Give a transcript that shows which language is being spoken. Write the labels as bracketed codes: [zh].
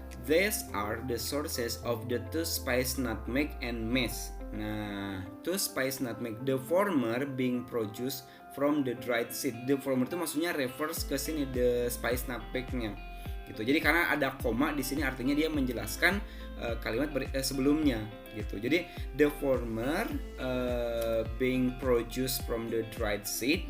[en] These are the sources of the two spice nutmeg and mace. Nah, two spice nutmeg, the former being produced from the dried seed. The former [id] itu maksudnya refers ke sini the spice nutmegnya gitu. Jadi karena ada koma di sini artinya dia menjelaskan kalimat sebelumnya gitu. [en] Jadi the former being produced from the dried seed.